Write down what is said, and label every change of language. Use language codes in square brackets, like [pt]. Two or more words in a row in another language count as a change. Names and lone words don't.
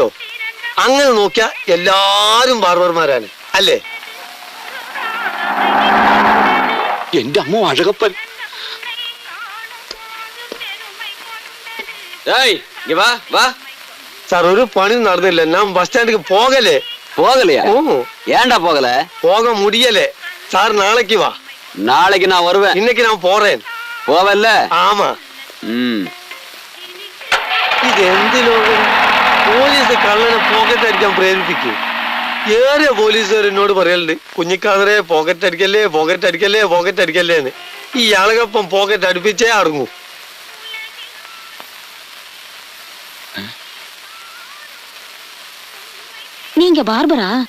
[ml] അങ്ങനെ നോക്കിയാ എല്ലാരും ബാർബർമാരാണ്, അല്ലേ? എന്റെ അമ്മ അഴകപ്പൻ. സാർ, ഒരു പണി നടന്നില്ല. ഞാൻ ബസ് സ്റ്റാൻഡിക്ക് പോകലേ. [ta] போகலையா? ஏன்டா போகல? போக முடியல சார். நாளைக்கு வா. நாளைக்கு நான் வருவேன். இன்னைக்கு நான் போறேன். போவல்ல? ஆமா. [ml] ഇത് എന്ത് ലോകം? പോലീസ് കള്ളനെ പോക്കറ്റ് അടിക്കാൻ പ്രേരിപ്പിക്കും. ഏറെ പോലീസുകാർ എന്നോട് പറയലുണ്ട്, കുഞ്ഞിക്കാതറെ പോക്കറ്റ് അടിക്കല്ലേ എന്ന്. ഈ ആളുകപ്പം പോക്കറ്റ് അടുപ്പിച്ചേ അടങ്ങൂ. [ta] நீங்க பார்பரா?